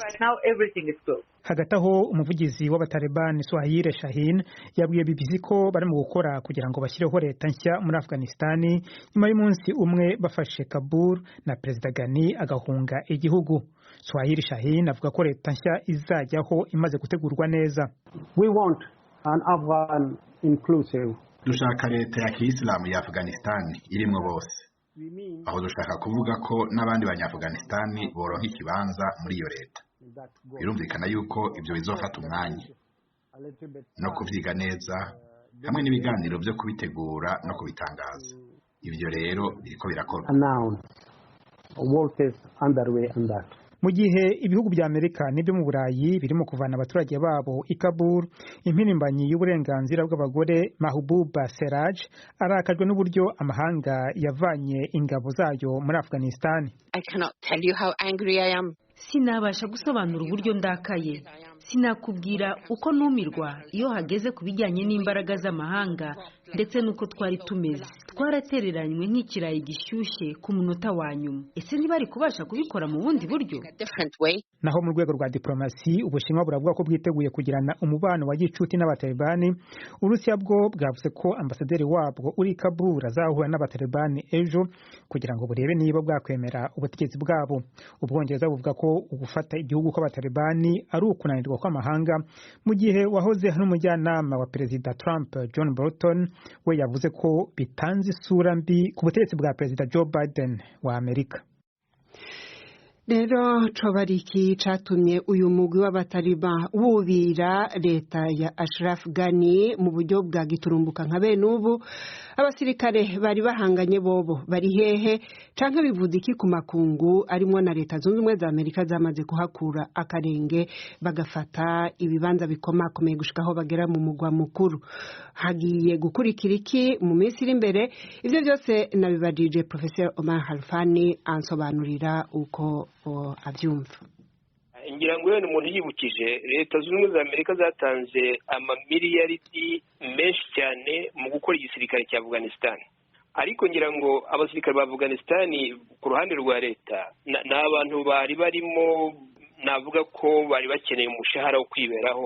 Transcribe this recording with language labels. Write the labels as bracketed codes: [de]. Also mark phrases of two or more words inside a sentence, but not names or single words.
[rw] Hagati aho umuvugizi w'abatalibani Swahili Shahin yabwiye BBC ko barimo gukora kugira ngo bashyireho leta nshya muri Afghanistan nyuma y'umunsi umwe bafashe Kabul na Perezida Ghani agahunga igihugu. Swahili Shahin avuga ko leta nshya izajyaho imaze gutegurwa neza. [en] We want an Afghan inclusive. [rw] Dushaka leta ya Kiislamu ya Afghanistan irimo bose. [rn] Aho dushaka kuvuga ko n'abandi banyafghanistan boronka ikibanza muri iyo leta. Birumvikana yuko ibyo bizofata umwanya no kuvyiga neza hamwe n'ibiganiro byo kubitegura no kubitangaza. Ibyo rero biriko birakorwa. [rw] Mu gihe ibihugu bya Amerika n'ibyo mu Burayi birimo kuvana abaturage babo i Kabul, impirimbanyi y'uburenganzira bw'abagore Mahbuba Seraj arakajwe n'uburyo amahanga yavanye ingabo zayo muri Afghanistan. [en] I cannot tell you how angry I am. [rw] Sinabasha gusobanura uburyo ndakaye. Sinakubwira uko numirwa iyo hageze kubijyanye n'imbaraga z'amahanga ndetse nuko twari tumeze. Twaratereranywe nk'ikirayi gishyushye ku munota wa nyuma. Ese ntibari kubasha kubikora mu bundi buryo? Naho mu rwego rwa diplomasi Ubushinwa buravuga ko bwiteguye kugirana umubano wa gicuti n'abatalibani. Urusiya bwo bwavuze ko ambasaderi wabwo uri Kabul azahura n'abatalibani ejo kugira ngo burebe niba bwakwemera ubutegetsi bwabo. Ubwongereza buvuga ko ugufata igihugu kw'abatalibani ari ukunanirwa kw'amahanga, mu gihe wahoze hari umujyanama wa Perezida Trump John Bolton we yavuze ko bitanze isura mbi ku butegetsi bwa Perezida Joe Biden wa Amerika. [rn] Rero cobariki catumye uyu mugwi w'abataliba wubira leta ya Ashraf Ghani mu buryo bwa giturumbuka nka bene ubu. Abasirikare bari bahanganye bobo bari hehe canke bivuze iki ku makungu arimo na leta zunze ubumwe za Amerika zamaze kuhakura akarenge bagafata ibibanza bikomakomeye gushikaho bagera mu mugwa mukuru. [rw] Hagiye gukurikira iki mu minsi iri imbere? [rn] Ivyo byose nabibajije Professor Omar Halfani ansobanurira uko abyumva. Ngira ngo umuntu yibukije leta zunze ubumwe za Amerika zatanze amamiliyaridi menshi cyane mu gukora igisirikare cya Afghanistan. Ariko ngira ngo abasirikare ba Afghanistan ku ruhande rwa leta n'abantu bari barimo, navuga ko bari bakeneye umushahara wo kwiberaho.